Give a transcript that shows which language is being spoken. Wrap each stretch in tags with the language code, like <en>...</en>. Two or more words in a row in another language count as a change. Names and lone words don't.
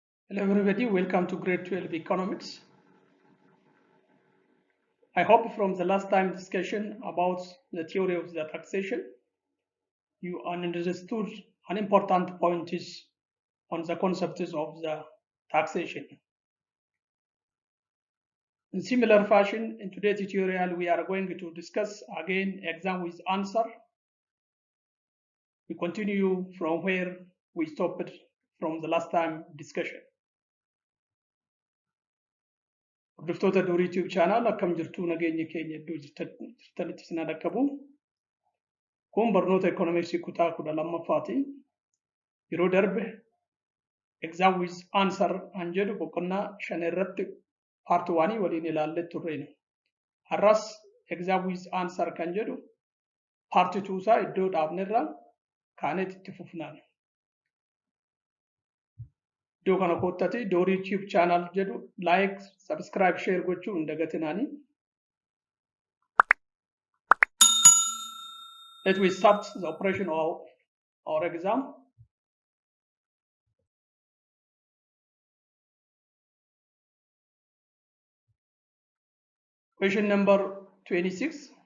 <en>Hello everybody, welcome to grade 12 economics. I hope from the last time discussion about the theory of the taxation, you understood an important point is on the concepts of the taxation. In similar fashion, in today's tutorial, we are going to discuss again exam with answer. We continue from where we stopped from the last time discussion.</en> <om>Hordoftoota Dorii Tube channel akkam jirtu nageenya keenya iddoo jirtanitti isin dhaqqabu. Kun barnoota ekonomiksii kutaa 12ffaati. Yeroo darbe</om> <en>exam with answer</en> <om>an jedhu boqonnaa 5 irratti part 1 waliin ilaallee turreena. Har'as</om> <en>exam with answer</en> <om>kan jedhu part 2 isaa iddoo dhaabnerraa kaaneet itti fufnaan. Iddoo kana koottati Dorii Tube channel jedhu</om> <en>like, subscribe, share</en> <om>gochuu hin dagatinaani.</om> <en>Let we start the operation of our exam. Question number 26.</en>